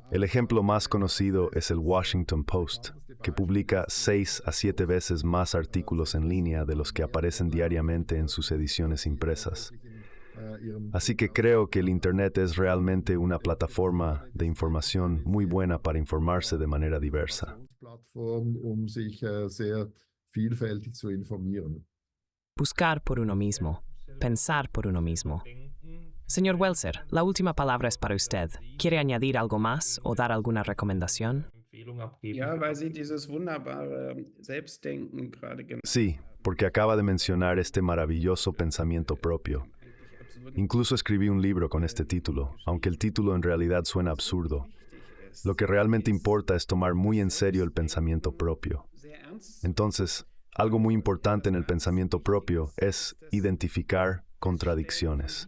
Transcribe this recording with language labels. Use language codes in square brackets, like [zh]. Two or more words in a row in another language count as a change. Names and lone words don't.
[es] El ejemplo más conocido es el Washington Post, que publica 6 a 7 veces más artículos en línea de los que aparecen diariamente en sus ediciones impresas. Así que creo que el Internet es realmente una plataforma de información muy buena para informarse de manera diversa. [de] sich sehr vielfältig zu informieren. [es] Buscar por uno mismo, pensar por uno mismo. Señor Welser, la última palabra es para usted. ¿Quiere añadir algo más o dar alguna recomendación? [de] Ja, weil Sie dieses wunderbare Selbstdenken gerade genannt [es] Sí, porque acaba de mencionar este maravilloso pensamiento propio. Incluso escribí un libro con este título, aunque el título en realidad suena absurdo. Lo que realmente importa es tomar muy en serio el pensamiento propio. Entonces, Algo muy importante en el pensamiento propio es identificar contradicciones.